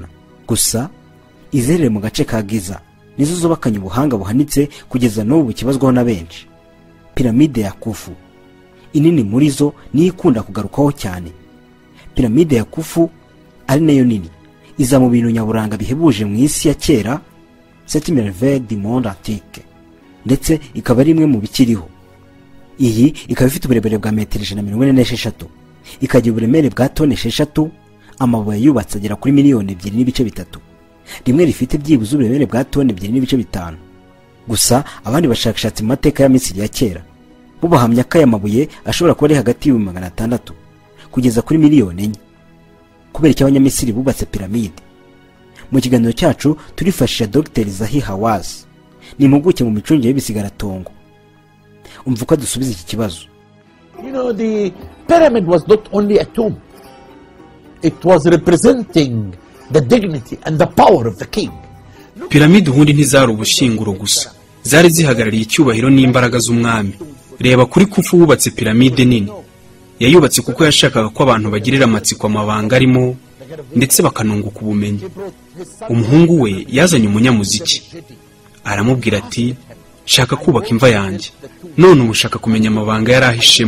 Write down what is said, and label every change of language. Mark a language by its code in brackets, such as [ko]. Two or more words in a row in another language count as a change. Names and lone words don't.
[rw] Gusa izerere mu gace ka Giza nizo zubakanye ubuhanga buhanitse kugeza n'ubu kibazwaho na benshi. Piramide ya Kufu inini muri zo ni ikunda kugarukaho cyane. Piramide ya Kufu ari nayo nini, iza mu bintu nyaburanga bihebuje mu isi ya kera, [fr] Sept merveilles du monde antique, [rw] ndetse ikaba ari imwe mu bikiriho. Iyi ikaba ifite uburebure bwa metero 146, ikagira uburemere bwa tone 6, amabuye yubatse agera kuri miliyoni 2.3. Rimwe rifite byibuze uburemere bwa tone 2.5. Gusa abandi bashakashatsi mu mateka ya Misiri ya kera bo bahamya ko aya mabuye ashobora kuba ari hagati y'600 kugeza kuri miliyoni 4. Kubera icyo abanyamisiri bubatse piramide. Mu kiganiro cyacu turifashisha Dr. Zahi Hawass, ni impuguke mu micungire y'ibisigaраtongo. Umva uko dusubiza iki kibazo. [en] The pyramid was not only a tomb. It was representing the dignity and the power of the king. [rw] Piramide ubundi ntizari ubushyinguro gusa, zari zihagarariye icyubahiro n'imbaraga z'umwami. Reba kuri Kufu wubatse piramide nini. Yayubatse kuko yashakaga ko abantu bagirira amatsiko amabanga arimo ndetse bakanunguka ubumenyi. Umuhungu we yazanye umunyamuziki, aramubwira ati, shaka kubaka imva yanjye, none ushaka kumenya amabanga yari ahishemo.